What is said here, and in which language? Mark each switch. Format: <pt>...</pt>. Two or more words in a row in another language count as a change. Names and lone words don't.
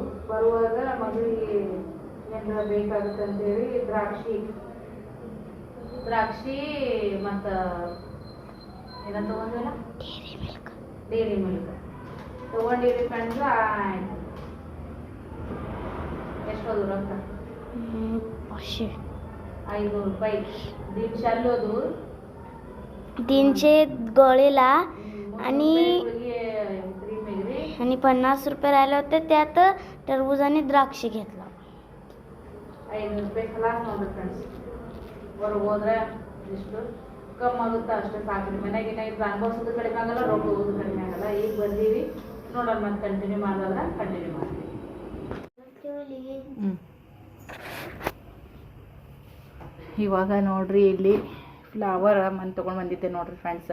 <kn>ಬರುವಾಗ ಮಗಳಿಗೆ ಏನಾರ ಬೇಕಾಗುತ್ತೆ ಅಂತೇಳಿ ದ್ರಾಕ್ಷಿ ಮತ್ತು ಏನೋ ತೊಗೊಂಡಿಲ್ಲ, ಡೇರಿ ಮಿಲ್ಕ್ ತೊಗೊಂಡಿರಿ ಫ್ರೆಂಡ್ಸ್. ಆಯ್ತು, ಎಷ್ಟೋದು ರೊಕ್ಕ? 500 ರೂಪಾಯಿ.</kn> <mr>300 गोळीला आणि 50 रुपये राहिले होते. त्यात टरबूज आणि द्राक्ष घेतला.</mr> <kn>500 ರೂಪಾಯಿ ಖಲಾಸ್ ನೋಡ್ರಿ ಫ್ರೆಂಡ್ಸ್. ಹೊರಗೆ ಹೋದ್ರೆ ಇಷ್ಟು ಕಮ್ಮಿ ಆಗುತ್ತೆ ಅಷ್ಟೇ ಸಾಕ್ರಿ. ಮನೆಗೆ ಇದ್ರೆ ಅನುಭವಿಸೋದು ಕಡಿಮೆ ಆಗಲ್ಲ, ರೊಕ್ಕ ಹೋಗೋದು ಕಡಿಮೆ ಆಗಲ್ಲ. ಈಗ ಬಂದೀವಿ ನೋಡೋಣ, ಮತ್ತೆ ಕಂಟಿನ್ಯೂ ಮಾಡಿದ್ರೆ ಕಂಟಿನ್ಯೂ ಮಾಡ್ತೀವಿ. ಇವಾಗ ನೋಡ್ರಿ ಇಲ್ಲಿ ಫ್ಲವರ್ ತೊಗೊಂಡು ಬಂದಿದ್ದೆ ನೋಡ್ರಿ ಫ್ರೆಂಡ್ಸ್.</kn>